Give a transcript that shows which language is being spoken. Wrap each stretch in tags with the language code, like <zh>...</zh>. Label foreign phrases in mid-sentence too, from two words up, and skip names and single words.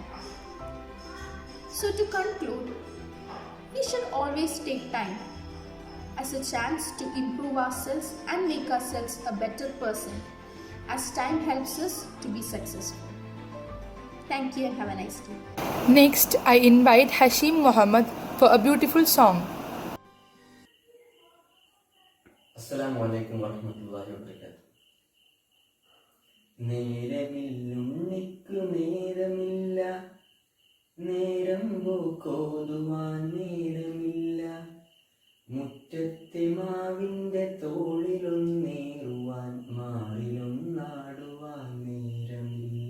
<en>So to conclude, we should always take time as a chance to improve ourselves and make ourselves a better person, as time helps us to be successful. Thank you and have a nice day. Next, I invite Hashim Muhammad for a beautiful song.</en> <ar>السلام عليكم ورحمة الله وبركاته.</ar> <ml>നേരമില്ലുണ്ണിക്കു നേരമില്ല, നേരം പോക്കോതുവാൻ നേരമില്ല. മുറ്റത്തെ മാവിൻ്റെ തോളിലൊന്നേറുവാൻ മാറിലൊന്നാടുവാൻ നേരമില്ല.</ml>